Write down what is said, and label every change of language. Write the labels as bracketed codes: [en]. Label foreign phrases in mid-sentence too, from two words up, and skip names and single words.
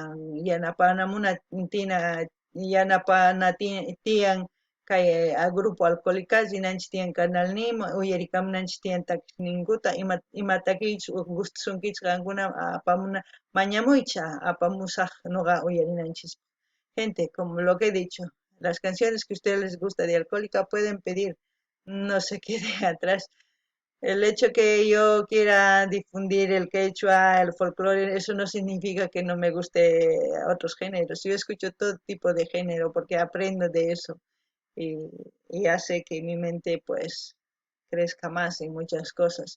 [qu] yanapana tiyan kay grupo alcohólica rinanchis tiyan canal nima uyarikamunanchis tiyan takiq ninkuta ima takiychis gustasunkichis qankuna apamuna mañamuycha apamusaq noqa uyarinanchis [es] gente como lo que he dicho las canciones que a ustedes les gusta de alcohólica pueden pedir no se quede atrás. El hecho que yo quiera difundir el quechua, el folclore, eso no significa que no me guste otros géneros. Yo escucho todo tipo de género porque aprendo de eso y hace que mi mente pues crezca más en muchas cosas.